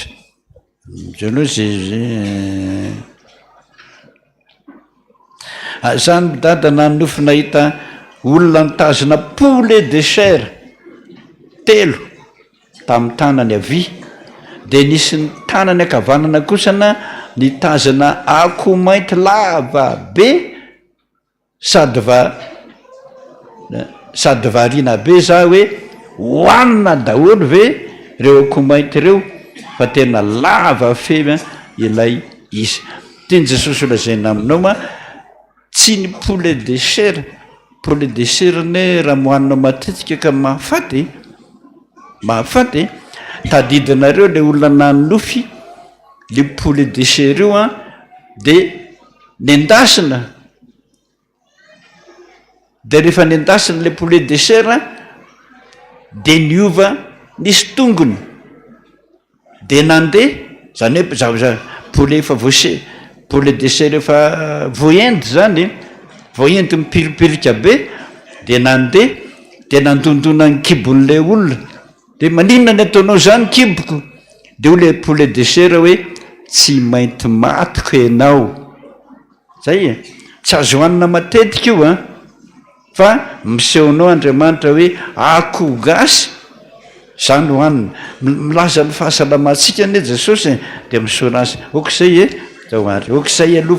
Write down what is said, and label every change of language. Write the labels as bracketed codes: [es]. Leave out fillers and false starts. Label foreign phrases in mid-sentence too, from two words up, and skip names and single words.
[mg] Zany zany dada nanofo nahita olona nitazona [fr] poulet de chair [mg] telo tamin'ny tanany havia, de nisy ny tanany akavanana kosana nitazona akoho mainty lava be, sady variana be za hoe hoanina daholo ve reo akoho mainty reo, fa tena lava fema ilay izy. Tiany Jesosy olazaina aminao ma tsy ny [fr] poulet de chair, poulet de chair [mg] ne raha mohanina matetika ka mahafaty tadidinareo le olona nanofy le [fr] poulet de chair [mg] io a, de nendasina, de rehefa nendasina le [fr] poulet de chair [mg] a de niova nisy tongony, de nandeha zany hoe poulet efa voase, [fr] poulet de chair [mg] efa voaendy zany, voaendy mipiripirika be, de nandeha de nandondona ny kibon'le olona. De maninona ny ataonao zany kiboko? De le [fr] poulet de chair [mg] hoe tsy mainty matiko ianao. Zay tsy azo hoanina matetika io a, fa misehonao Andriamanitra hoe akoho gasy zany hoanina. Milaza ny fahasalamantsika ne Jesosy de misaona azy okizay zao ary okizay aloha.